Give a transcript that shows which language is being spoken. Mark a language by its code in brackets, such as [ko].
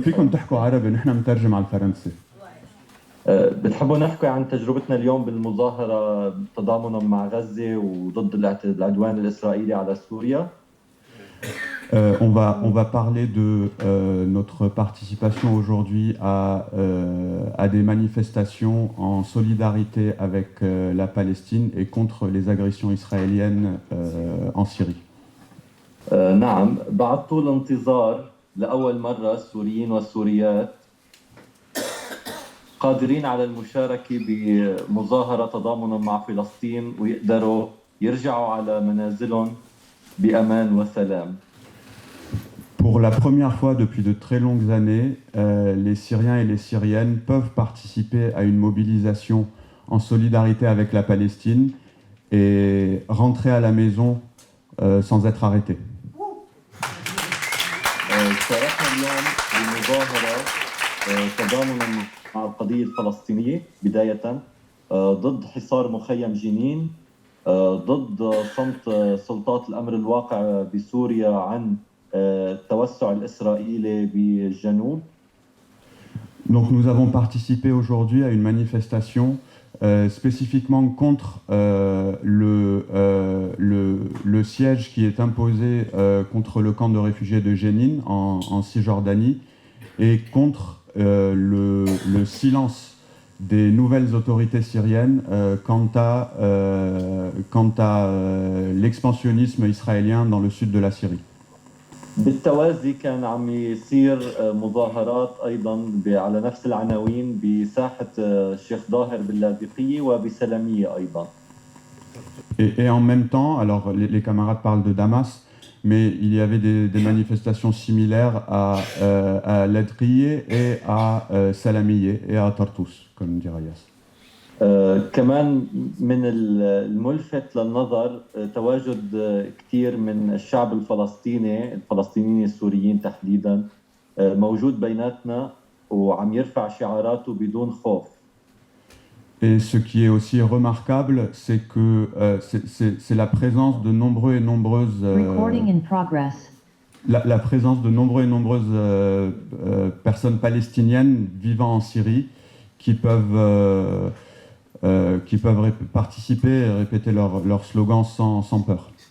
[ar] فيكم تحكوا عربي، نحن مترجم على الفرنسي. بتحبوا نحكي عن تجربتنا اليوم بالمظاهرة تضامنا مع غزة وضد العدوان الإسرائيلي على سوريا؟ [fr] On va parler de notre participation aujourd'hui à des manifestations en solidarité avec la Palestine et contre les agressions israéliennes en Syrie. [ar] نعم، بعد طول انتظار لأول مرة السوريين والسوريات قادرين على المشاركة بمظاهرة تضامنا مع فلسطين ويقدروا يرجعوا على منازلهم بأمان وسلام. [fr] Pour la première fois depuis de très longues années, les Syriens et les Syriennes peuvent participer à une mobilisation en solidarité avec la Palestine et rentrer à la maison sans être arrêtés. [ar] شاركنا اليوم بمظاهرة تضامنا مع القضية الفلسطينية بداية ضد حصار مخيم جنين، ضد صمت سلطات الأمر الواقع بسوريا عن التوسع الإسرائيلي بالجنوب. [fr] Donc nous avons participé aujourd'hui à une manifestation spécifiquement contre le siège qui est imposé contre le camp de réfugiés de Jénine en Cisjordanie et contre le silence des nouvelles autorités syriennes quant à l'expansionnisme israélien dans le sud de la Syrie. [ar] بالتوازي كان عم يصير مظاهرات أيضا على نفس العناوين بساحة الشيخ ظاهر باللاذقية وبسلمية أيضا. [fr] Et en même temps, alors les camarades parlent de Damas, mais il y avait des manifestations similaires à Ladriye et à Salamiye et à Tartus, comme dit Rayas. [ar] كمان من الملفت للنظر تواجد كثير من الشعب الفلسطينيين السوريين تحديدا موجود بيناتنا وعم يرفع شعاراته بدون خوف. [fr] Et ce qui est aussi remarquable, c'est que c'est la présence de nombreux et nombreuses la présence de nombreux et nombreuses personnes palestiniennes vivant en Syrie qui peuvent participer et répéter leur slogan sans peur.